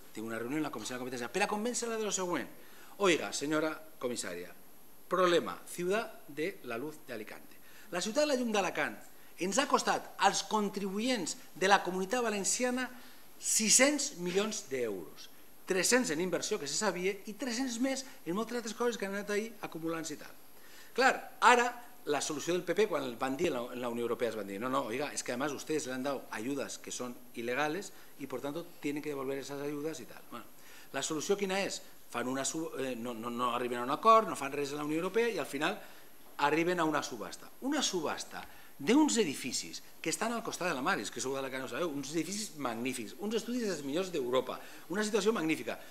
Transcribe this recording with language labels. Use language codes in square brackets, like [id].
[ca] Tinc una reunió amb la comissària de la competència per a convèncer-la de lo següent. Oiga, senyora comissària, problema, ciutat de la luz de Alicante. La ciutat de la llum d'Alacant ens ha costat als contribuents de la Comunitat Valenciana 600 milions d'euros. 300 en inversió, que se sabia, i 300 més en moltes altres coses que han anat ahir acumulant-se i tal. Clar, ara la solució del PP, quan van dir en la Unió Europea, es van dir, [es] no, oiga, es que además ustedes le han dado ayudas que son ilegales y por tanto tienen que devolver esas ayudas y tal. [ca] Bueno, la solució quina és? No arriben a un acord, no fan res a la Unió Europea i al final arriben a una subhasta. Una subhasta d'uns edificis que estan al costat de la mar, és que sou de la que no sabeu, uns edificis magnífics, uns estudis dels millors d'Europa, una situació magnífica.